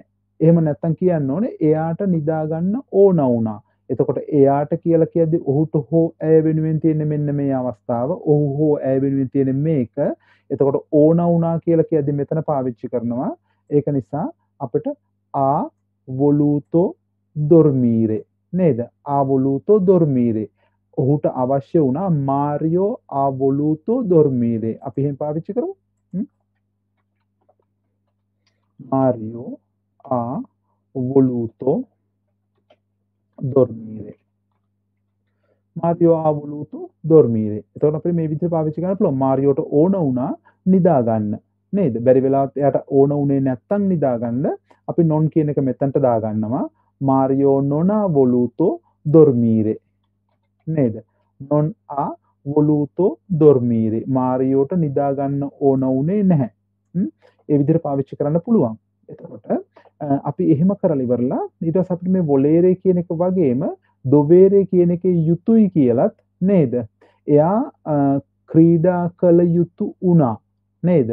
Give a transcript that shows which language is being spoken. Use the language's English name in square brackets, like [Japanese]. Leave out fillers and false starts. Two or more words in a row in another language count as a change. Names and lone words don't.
[Sinhala] එහෙම නැත්තම් කියන්න ඕනේ එයාට නිදා ගන්න ඕන වුණා. එතකොට එයාට කියලා කියද්දි ඔහුට හෝ ඇය වෙනුවෙන් තියෙන මෙන්න මේ අවස්ථාව, ඔහු හෝ ඇය වෙනුවෙන් තියෙන මේක. එතකොට ඕන වුණා කියලා කියද්දි මෙතන පාවිච්චි කරනවා. ඒක නිසා අපිට [Italian] ha voluto dormire [Sinhala] නේද? [Italian] ha voluto dormire. [Sinhala] ඔහුට අවශ්‍ය වුණා මාරියෝ [Italian] ha voluto dormire. [Sinhala] අපි එහෙම පාවිච්චි කරමු. මාරියෝ [Italian] ha voluto dormire. මාරියෝ ha voluto dormire. [Sinhala] එතකොට අපිට මේ විදිහට පාවිච්චි කරන්න පුළුවන්. මාරියෝට ඕන වුණා නිදා ගන්න. නේද? බැරි වෙලාවත් එයාට ඕන උනේ නැත්තම් නිදා ගන්න අපි non කියන එක මෙතනට දා ගන්නවා. [Italian] මාරියෝ non ha voluto dormire. නේද? non ha voluto dormire. [Sinhala] මාරියෝට නිදා ගන්න ඕන උනේ නැහැ. ඒ විදිහට පාවිච්චි කරන්න පුළුවන්. එතකොට අපි එහෙම කරලා ඉවරලා ඊට පස්සේ අපිට මේ volere කියන එක වගේම dovere කියන එකේ යුතුයි කියලත් නේද? එයා ක්‍රීඩා කළ යුතු වුණා. නේද?